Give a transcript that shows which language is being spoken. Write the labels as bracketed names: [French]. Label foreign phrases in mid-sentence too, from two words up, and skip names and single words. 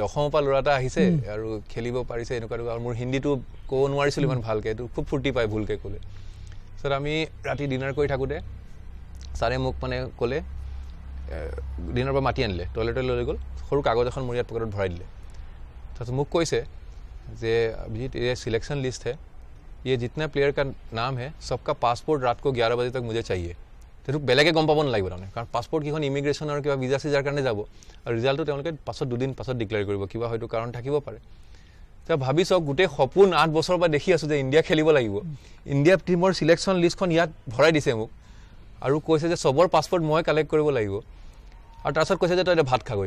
[Assamese] অসমৰ পৰা ল'ৰা এটা আহিছে আৰু খেলিব পাৰিছে এনেকুৱা, আৰু মোৰ হিন্দীটো ক'ব নোৱাৰিছিলোঁ ইমান ভালকৈ, এইটো খুব ফূৰ্তি পায় ভুলকৈ ক'লে। তাৰপিছত আমি ৰাতি ডিনাৰ কৰি থাকোঁতে ছাৰে মোক মানে ক'লে, ডিনাৰৰ পৰা মাতি আনিলে, টয়লেটলৈ লৈ গ'ল, সৰু কাগজ এখন মোৰ ইয়াত পকেটত ভৰাই দিলে। তাৰপিছত মোক কৈছে যে [Hindi] अभिजीत ये [English] selection list [Hindi] है, ये जितना प्लेयर का नाम है सबका पासपोर्ट रात को 11 बजे तक मुझे चाहिए। [Assamese] সেইটো বেলেগে গম পাব নালাগিব তাৰমানে, কাৰণ পাছপৰ্ট কেইখন ইমিগ্ৰেশ্যনৰ কিবা ভিজা চিজাৰ কাৰণে যাব, আৰু ৰিজাল্টটো তেওঁলোকে 2 দিন পাছত ডিক্লেয়াৰ কৰিব, কিবা হয়তো কাৰণ থাকিব পাৰে। এতিয়া ভাবি চাওক, গোটেই সপোন 8 বছৰৰ পৰা দেখি আছোঁ যে ইণ্ডিয়া খেলিব লাগিব, ইণ্ডিয়া টীমৰ ছিলেকশ্যন লিষ্টখন ইয়াত ভৰাই দিছে মোক, আৰু কৈছে যে চবৰ পাছপৰ্ট মই কালেক্ট কৰিব লাগিব, আৰু তাৰপিছত কৈছে যে তই এতিয়া ভাত খাগৈ।